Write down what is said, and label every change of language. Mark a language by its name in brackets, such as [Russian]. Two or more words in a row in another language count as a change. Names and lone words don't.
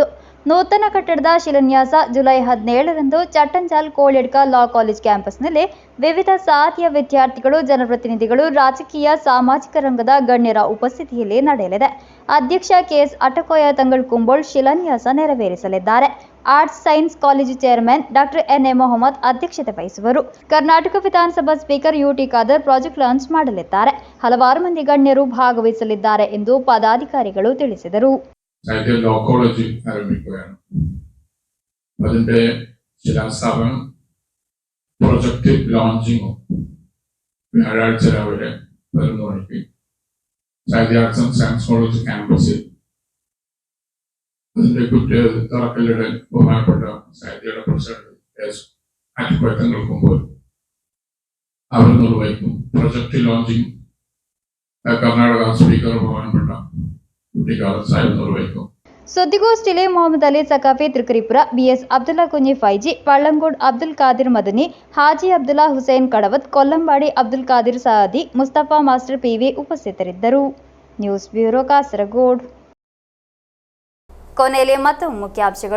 [Kannada] ನೂತನ ಕಟ್ಟಡದ ಶಿಲಾನ್ಯಾಸ ಜುಲೈ 17ರಂದು ಚಟ್ಟಂಜಾಲ್ ಕೋಳಿಯಡ್ಕ ಲಾ ಕಾಲೇಜ್ ಕ್ಯಾಂಪಸ್ನಲ್ಲಿ ವಿವಿಧ ಸಾದಿಯಾ ವಿದ್ಯಾರ್ಥಿಗಳು, ಜನಪ್ರತಿನಿಧಿಗಳು, ರಾಜಕೀಯ, ಸಾಮಾಜಿಕ ರಂಗದ ಗಣ್ಯರ ಉಪಸ್ಥಿತಿಯಲ್ಲಿ ನಡೆಯಲಿದೆ. ಅಧ್ಯಕ್ಷ KS ಅಟಕೋಯ ತಂಗಳ್ ಕುಂಬೋಳ್ ಶಿಲಾನ್ಯಾಸ ನೆರವೇರಿಸಲಿದ್ದಾರೆ. ಆರ್ಟ್ಸ್ ಸೈನ್ಸ್ ಕಾಲೇಜು ಚೇರ್ಮನ್ ಡಾಕ್ಟರ್ NA ಮೊಹಮ್ಮದ್ ಅಧ್ಯಕ್ಷತೆ ವಹಿಸುವರು. ಕರ್ನಾಟಕ ವಿಧಾನಸಭಾ ಸ್ಪೀಕರ್ UT ಖಾದರ್ ಪ್ರಾಜೆಕ್ಟ್ ಲಾಂಚ್ ಮಾಡಲಿದ್ದಾರೆ. ಹಲವಾರು ಮಂದಿ ಗಣ್ಯರು ಭಾಗವಹಿಸಲಿದ್ದಾರೆ ಎಂದು പദാധികാരിಗಳು ತಿಳಿಸಿದರು. [Malayalam] അതിന്റെ ശിലാസ്ഥാപനം പ്രൊജക്ട് ലോഞ്ചിങ്ങും വ്യാഴാഴ്ച രാവിലെ 11 മണിക്ക് സാഹിത്യ ആർട്സ് ആൻഡ് സയൻസ് കോളേജ് ക്യാമ്പസിൽ അതിന്റെ തറക്കല്ലിടെ ബഹുമാനപ്പെട്ട സാഹിത്യയുടെ പ്രസിഡന്റ് KS അറ്റക്കോയ തങ്ങൾ കുമ്പോൾ അവർ നിർവഹിക്കും. പ്രൊജക്ട് ലോഞ്ചിങ് കർണാടക സ്പീക്കർ ബഹുമാനപ്പെട്ട UT ಖಾದರ್ ಸಾಹೇಬ್ നിർവഹിക്കും. [Kannada] ಸುದ್ದಿಗೋಷ್ಠಿಯಲ್ಲಿ ಮೊಹಮ್ಮದ್ ಅಲಿ ಸಕಾಫಿ ತ್ರಿಕರಿಪುರ, BS ಅಬ್ದುಲ್ಲಾ ಕುಂಜಿ ಫೈಜಿ, ಪಳ್ಳಂಗೋಡ್ ಅಬ್ದುಲ್ ಖಾದಿರ್ ಮದನಿ, ಹಾಜಿ ಅಬ್ದುಲ್ಲಾ ಹುಸೇನ್ ಕಡವತ್, ಕೊಲ್ಲಂಬಾಡಿ ಅಬ್ದುಲ್ ಖಾದಿರ್ ಸಾದಿ, ಮುಸ್ತಫಾ ಮಾಸ್ಟರ್ PV ಉಪಸ್ಥಿತರಿದ್ದರು. ನ್ಯೂಸ್ ಬ್ಯೂರೋ, ಕಾಸರಗೋಡು. ಕೊನೆಯಲ್ಲಿ ಮತ್ತೊಮ್ಮೆ ಮುಖ್ಯಾಂಶಗಳು.